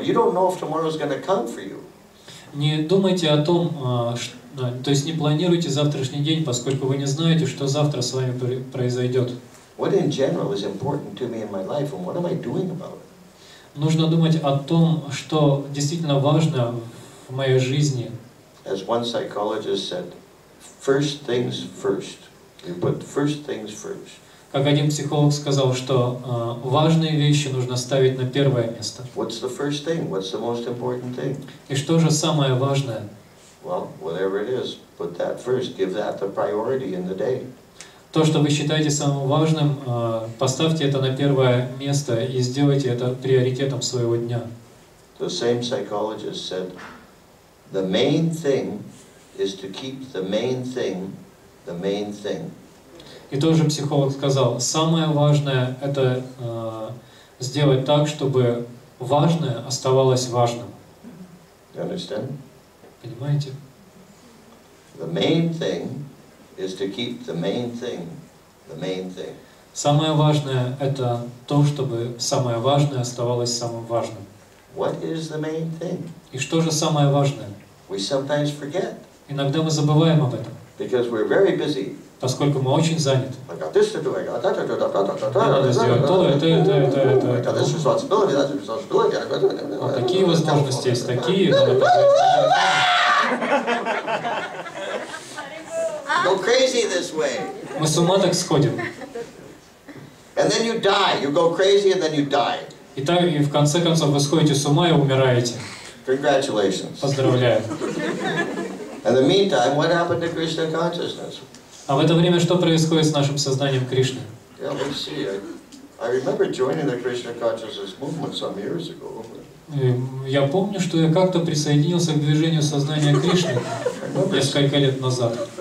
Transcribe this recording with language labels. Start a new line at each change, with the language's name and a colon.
English: You don't know if tomorrow is going to come for you.
Russian: Не думайте о том, то есть не планируйте завтрашний день, поскольку вы не знаете, что завтра с вами произойдет.
English: What in general is important to me in my life, and what am I doing about it?
Russian: Нужно думать о том, что действительно важно в моей жизни.
English: As one psychologist said, first things first. You put first things first.
Russian: Как один психолог сказал, что важные вещи нужно ставить на первое место.
English: What's the first thing? What's the most important thing?
Russian: И что же самое важное?
English: Well, whatever it is, put that first. Give that the priority in the day.
Russian: То, что вы считаете самым важным, поставьте это на первое место и сделайте это приоритетом своего дня.
English: The same psychologist said, the main thing is to keep the main thing the main thing.
Russian: И тоже психолог сказал, самое важное это сделать так, чтобы важное оставалось важным.
English: You understand?
Russian: Понимаете?
English: The main thing is to keep the main thing the main thing.
Russian: Самое важное – это то, чтобы самое важное оставалось самым важным.
English: What is the main thing?
Russian: И что же самое важное?
English: We sometimes forget
Russian: Иногда мы забываем об этом,
English: because we're very busy.
Russian: поскольку мы очень заняты.
English: I got this to do, I got that to do,
Russian: Надо сделать то,
English: I got this
Russian: это.
English: responsibility, that's a responsibility.
Russian: Вот такие возможности есть, такие. Надо позвонить.
English: Go crazy this way.
Russian: Мы с ума так сходим.
English: And then you die. You go crazy and then you die.
Russian: И так, и в конце концов вы сходите с ума и умираете.
English: Congratulations.
Russian: Поздравляю.
English: In the meantime, what happened to Krishna consciousness?
Russian: А в это время что происходит с нашим сознанием Кришны?
English: Yeah, let's see. I remember joining the Krishna consciousness movement some years ago.
Russian: Я помню, что я как-то присоединился к движению сознания Кришны несколько лет назад.